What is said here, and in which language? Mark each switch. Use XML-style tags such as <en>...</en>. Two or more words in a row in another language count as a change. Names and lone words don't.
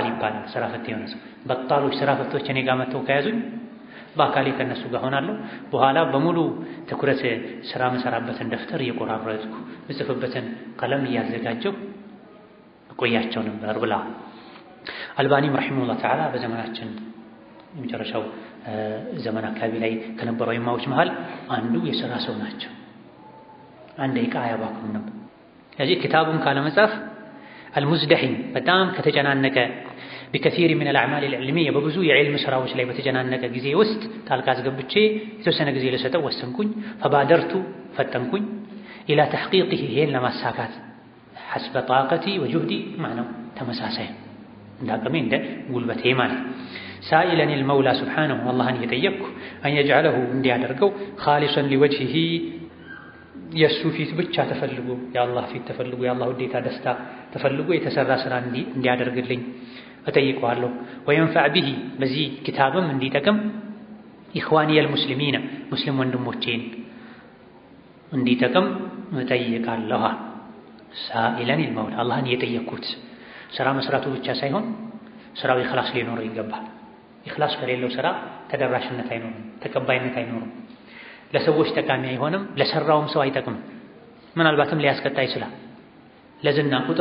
<am>ይባላል። ስራ ፈት የሆነ ሰው በጣሎች ስራ ፈቶች እኔ ጋር መጥተው ከያዙኝ በአካሌ ከነሱ ጋር ሆናለሁ። በኋላ በሙሉ ትኩረት ስራ መሰራበትን ደፍተር እየቆራረጥኩ ምጽፍበትን ቀለም እያዘጋጀው እቆያቸው ነበር ብላ አልባኒም</am> <ar>رحمه الله تعالى</ar> <am>በዘመናችን የመጨረሻው ዘመን አካባቢ ላይ ከነበሩ ኢማሞች መሃል አንዱ የሥራ ሰው ናቸው። አንድ ደቂቃ አያባክኑም ነበር። ስለዚህ ኪታቡን ካለመጻፍ አልሙዝደሂም በጣም ከተጨናነቀ</am> <ar>بكثير من الأعمال العلمية</ar> <am>በብዙ የዕልም ስራዎች ላይ በተጨናነቀ ጊዜ ውስጥ ጣልቃ አስገብቼ የተወሰነ ጊዜ ለሰጠው ወሰንኩኝ فبادرت ፈጠንኩኝ</am> <ar>إلى تحقيقه</ar> <am>ይሄን ለማሳካት</am> <ar>حسب طاقتي وجهدي معناه</ar> <am>ተመሳሳይ እንዳቅሜ እንደ ጉልበቴ ማለት</am> <ar>سائلا المولى سبحانه والله يتيقك أن يجعله</ar> <am>እንዲያደርገው</am> <ar>خالصا لوجهه</ar> <am>የሱ ፊት ብቻ ተፈልጎ የአላህ ፊት ተፈልጎ የአላህ ውዴታ ደስታ ተፈልጎ የተሰራ ስራ እንዲያደርግልኝ እጠይቀዋለሁ</am> <ar>وينفع به</ar> <am>በዚህ ኪታብም እንዲጠቅም</am> <ar>إخواني المسلمين</ar> <am>ሙስሊም ወንድሞቼን እንዲጠቅም እጠይቃለሁ</am> <ar>سائلا المولى</ar> <am>አላህን የጠየቅኩት ስራ መስራቱ ብቻ ሳይሆን ስራው ኢኽላስ ሊኖረው ይገባል ኢኽላስ ከሌለው ስራ ተደራሽነት አይኖርም ተቀባይነት አይኖርም ለሰዎች ጠቃሚ አይሆንም ለሰራውም ሰው አይጠቅምም ምናልባትም ሊያስቀጣ ይችላል ለዝና ቁጥር</am>